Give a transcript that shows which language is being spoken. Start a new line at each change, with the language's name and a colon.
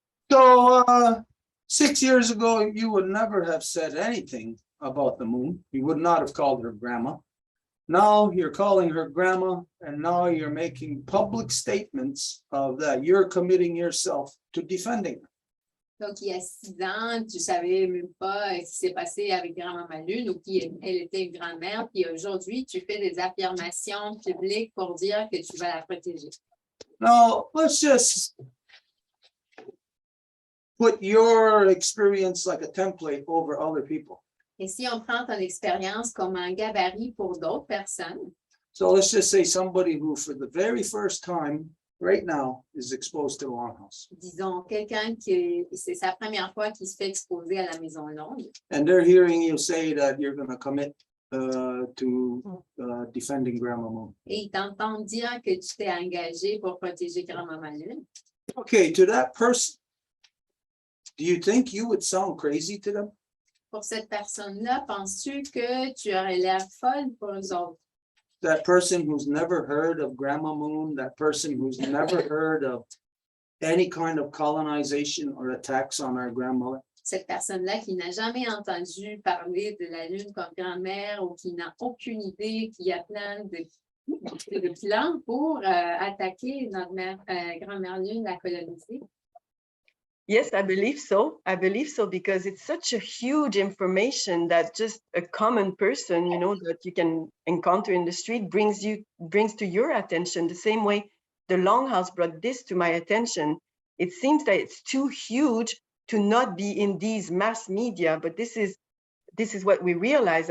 English: So 6 years ago, you would never have said anything about the moon. You would not have called her grandma. Now you're calling her grandma, and now you're making public statements of that you're committing yourself to defending her.
French: Donc, il y a 6 ans, tu savais même pas ce qui s'est passé avec grand-maman Lune ou qui elle était une grand-mère. Puis aujourd'hui, tu fais des affirmations publiques pour dire que tu vas la protéger.
English: Now, let's just put your experience like a template over other people.
French: Et si on prend ton expérience comme un gabarit pour d'autres personnes,
English: So let's just say somebody who, for the very first time, right now, is exposed to the longhouse.
French: disons quelqu'un qui c'est sa première fois qu'il se fait exposer à la Maison Longue,
English: And they're hearing you say that you're going to commit to defending Grandma Moon.
French: et il t'entend dire que tu t'es engagé pour protéger grand-maman Lune.
English: Okay, to that person, do you think you would sound crazy to them?
French: Pour cette personne-là, penses-tu que tu aurais l'air folle pour eux autres?
English: That person who's never heard of Grandma Moon, that person who's never heard of any kind of colonization or attacks on our grandmother?
French: Cette personne-là qui n'a jamais entendu parler de la Lune comme grand-mère ou qui n'a aucune idée qu'il y a plein de plans pour attaquer notre grand-mère Lune, la coloniser.
English: Yes, I believe so. I believe so because it's such a huge information that just a common person, you know, that you can encounter in the street brings to your attention the same way the Longhouse brought this to my attention. It seems that it's too huge to not be in these mass media, but this is what we realize.